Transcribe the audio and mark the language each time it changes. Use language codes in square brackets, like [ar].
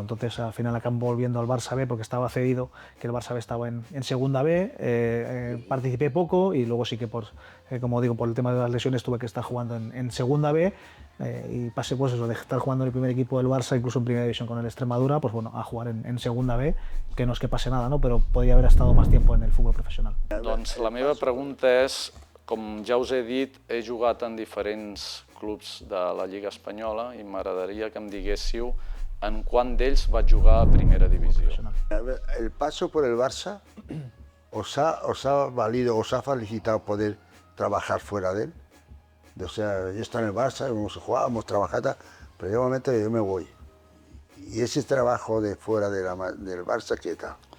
[es] Entonces al final acabo volviendo al Barça B porque estaba cedido, que el Barça B estaba en segunda B, participé poco y luego sí que como digo, por el tema de las lesiones tuve que estar jugando en segunda B y pasé pues eso, de estar jugando en el primer equipo del Barça, incluso en primera división con el Extremadura, pues bueno, a jugar en segunda B, que no es que pase nada, ¿no? Pero podría haber estado más tiempo en el fútbol profesional. [ca] Doncs la meva pregunta és, com ja us he dit, he jugat en diferents clubs de la Lliga Espanyola i m'agradaria que em diguéssiu en quant d'ells vaig jugar a primera divisió. [es] El paso por el Barça os ha valido, os ha facilitado poder trabajar fuera de él. O sea, yo estaba en el Barça, hemos jugado, hemos trabajado, pero llega un momento que yo me voy. Y ese trabajo de fuera del Barça, ¿qué tal?